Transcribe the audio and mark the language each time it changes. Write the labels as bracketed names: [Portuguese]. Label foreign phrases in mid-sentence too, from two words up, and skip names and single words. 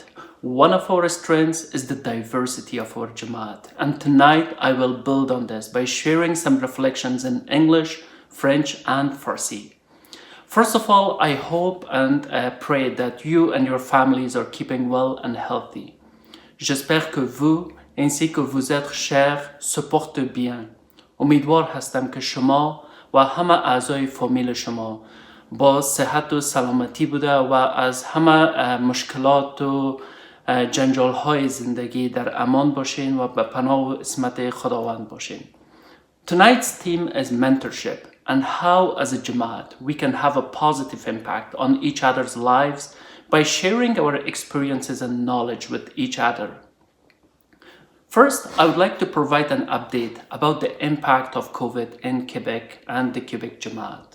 [English] One of our strengths is the diversity of our Jamaat, and tonight I will build on this by sharing some reflections in English, French, and Farsi. First of all, I hope and pray that you and your families are keeping well and healthy. [French] J'espère que vous ainsi que vous êtes chers se portent bien. [Persian] امیدوار هستم که شما و همه اعضای فامیل شما با صحت و سلامتی بوده و از همه مشکلات و جنجال های زندگی در امان باشین و به پناه و عصمت خداوند باشین. [English] Tonight's theme is mentorship and how as a Jamaat we can have a positive impact on each other's lives by sharing our experiences and knowledge with each other. First, I would like to provide an update about the impact of COVID in Quebec and the Quebec Jamaat.